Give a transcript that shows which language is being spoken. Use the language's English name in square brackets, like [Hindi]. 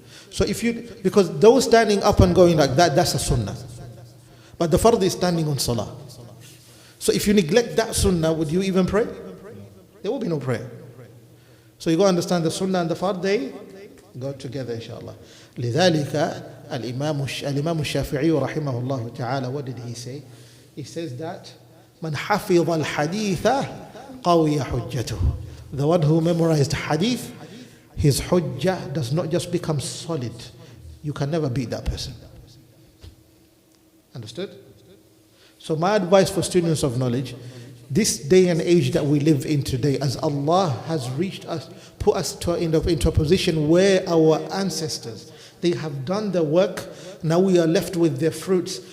[English] So because those standing up and going like that, that's a sunnah. But the fard is standing on salah. So if you neglect that sunnah, would you even pray? There will be no prayer. So you got to understand the sunnah and the fard, they go together, inshallah. [Arabic] لذلك الإمام الشافعي رحمه الله تعالى, [English] what did he say? He says that [Arabic] من حفظ الحديث قوي حجته. [English] The one who memorized hadith, his hujjah does not just become solid. You can never beat that person. Understood? So my advice for students of knowledge, this day and age that we live in today, as Allah has reached us, put us into a position where our ancestors, they have done the work, now we are left with their fruits.